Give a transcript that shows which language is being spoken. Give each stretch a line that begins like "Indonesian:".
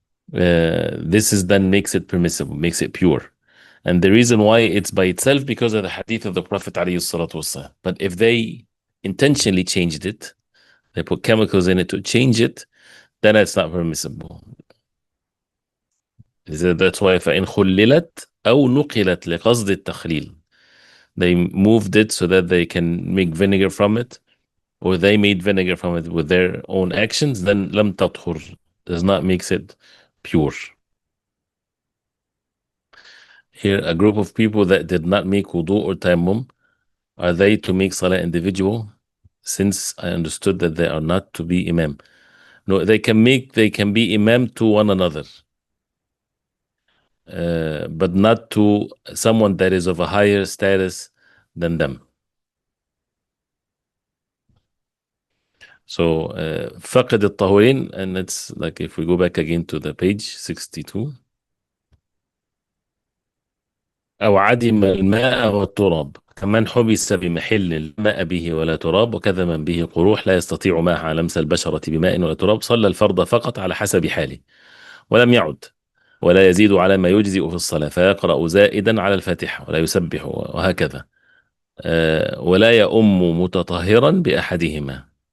English: this is then makes it permissible, makes it pure. And the reason why it's by itself because of the hadith of the Prophet alayhi salatu wasalam. But if they intentionally changed it, they put chemicals in it to change it, then it's not permissible. That's why
Arabic: فإن خللت أو نقلت لقصد التخليل.
English: They moved it so that they can make vinegar from it, or they made vinegar from it with their own actions, then
Arabic: لم تطهر
English: does not makes it pure. Here, a group of people that did not make wudu or tayammum, are they to make salah individual? Since I understood that they are not to be imam. No, they can be imam to one another, but not to someone that is of a higher status than them. So,
Arabic: فقد الطهورين,
English: and it's like if we go back again to the page 62.
Arabic: أو عدم الماء والتراب كمن حبس بمحل الماء به ولا تراب، وكذا من به قروح لا يستطيع معها لمس البشرة بماء ولا تراب، صلى الفرض فقط على حسب حاله ولم يعد، ولا يزيد على ما يجزئ في الصلاة، فيقرأ زائدا على الفاتحة ولا يسبح وهكذا، ولا يؤم متطهرا بأحدهما.